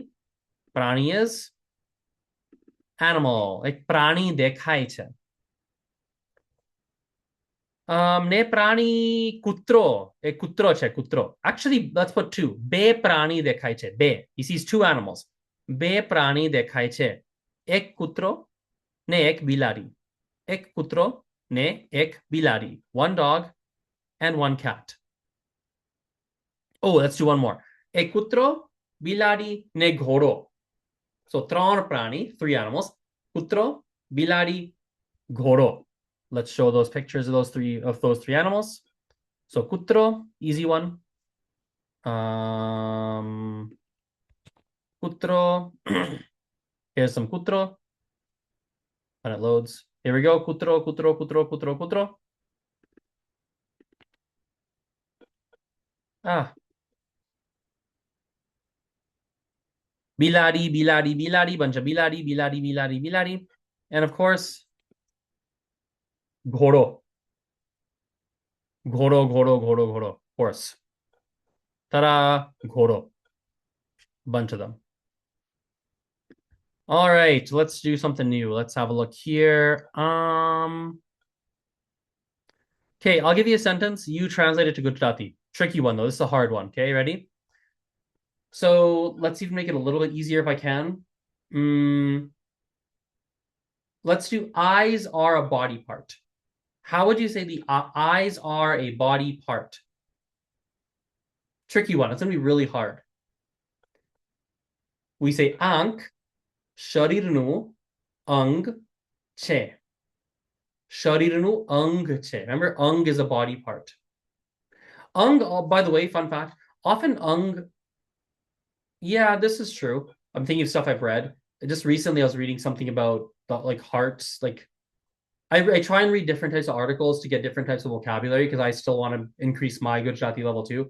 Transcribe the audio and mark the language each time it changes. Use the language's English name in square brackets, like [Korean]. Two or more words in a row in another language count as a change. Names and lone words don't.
[English] Prani is animal. [Gujarati] Like prani દેખાય છે. ને પ્રાણી કૂતરો. એ કૂતરો છે, કૂતરો. [English] Actually, let's put two. [Gujarati] બે પ્રાણી દેખાય છે. બે. [English] He sees two animals. [Gujarati] બે પ્રાણી દેખાય છે. એક કૂતરો ને એક બિલાડી. એક કૂતરો ને એક બિલાડી. [English] One dog and one cat. Oh, let's do one more. [Gujarati] એક કૂતરો, બિલાડી ને ઘોડો. So ત્રણ પ્રાણી, [English] three animals. [Gujarati] કૂતરો, બિલાડી, ઘોડો. [English] Let's show those pictures of those three animals. So kutro, easy one. Kutro. Here's some kutro. When it loads. Here we go. [Gujarati] કૂતરો, કૂતરો, કૂતરો, કૂતરો, કૂતરો. બિલાડી, બિલાડી, બિલાડી, [English] bunch of [Gujarati] બિલાડી, બિલાડી, બિલાડી, બિલાડી. [English] And of course, [Gujarati] ઘોડો. ઘોડો, ઘોડો, ઘોડો, ઘોડો. [English] Horse. Ta-da, [Gujarati] ઘોડો. [English] Bunch of them. All right, let's do something new. Let's have a look here. Okay, I'll give you a sentence. You translate it to Gujarati. Tricky one, though. This is a hard one. Okay, ready? So let's even make it a little bit easier if I can. Let's do eyes are a body part. How would you say the eyes are a body part? Tricky one. It's going to be really hard. We say [Gujarati] આંખ શરીરનું અંગ છે. શરીરનું અંગ છે. [English] Remember, અંગ is a body part. અંગ, by the way, fun fact, often અંગ, yeah, this is true. I'm thinking of stuff I've read. Just recently, I was reading something about like hearts. Like, I try and read different types of articles to get different types of vocabulary because I still want to increase my Gujarati level too.